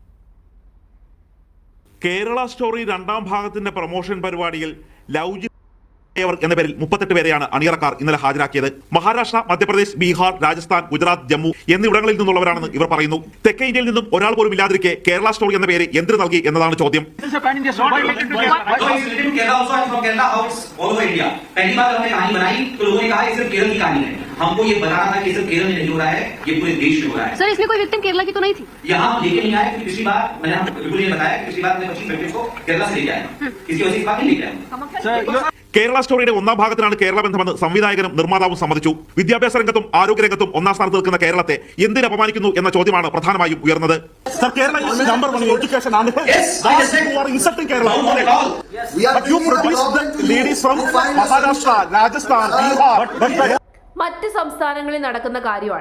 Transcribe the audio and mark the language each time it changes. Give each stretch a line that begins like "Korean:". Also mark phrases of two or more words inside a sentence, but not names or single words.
Malayalam: കേരള സ്റ്റോറി 2ാം ഭാഗത്തിന്റെ പ്രൊമോഷൻ പരിപാടിയിൽ ലവ് എന്ന പേരിൽ 38 പേരെയാണ് അണിയറക്കാർ ഇന്നലെ ഹാജരാക്കിയത്. മഹാരാഷ്ട്ര, മധ്യപ്രദേശ്, ബീഹാർ, രാജസ്ഥാൻ, ഗുജറാത്ത്, ജമ്മു എന്നിവിടങ്ങളിൽ നിന്നുള്ളവരാണെന്ന് ഇവർ പറയുന്നു. തെക്കേ ഇന്ത്യയിൽ നിന്നും ഒരാൾ പോലും ഇല്ലാതിരിക്കെ കേരള സ്റ്റോറി എന്ന പേര് എന്തിനു നൽകി എന്നതാണ് ചോദ്യം.
Hindi: हमको ये बताना था कि सिर्फ केरल में नहीं हो रहा है, ये पूरे देश में हो रहा है. सर, इसमें कोई विक्टिम केरला की तो नहीं थी? यहाँ लेके नहीं आए क्योंकि पिछली बार विपुल जी ने बताया कि पिछली बार हमने 25 विक्टिम्स को केरला से लेके आए. इसकी वजह से इस बार नहीं लेके आए.
Malayalam: കേരള സ്റ്റോറിയുടെ 1ാം ഭാഗത്തിനാണ് കേരള ബന്ധമെന്ന് സംവിധായകനും നിർമ്മാതാവും സമ്മതിച്ചു. വിദ്യാഭ്യാസ രംഗത്തും ആരോഗ്യ രംഗത്തും 1ാം സ്ഥാനത്ത് നിൽക്കുന്ന കേരളത്തെ എന്തിന് അപമാനിക്കുന്നു എന്ന ചോദ്യമാണ് പ്രധാനമായും ഉയർന്നത്. മറ്റ് സംസ്ഥാനങ്ങളിൽ നടക്കുന്ന കാര്യമാണ്.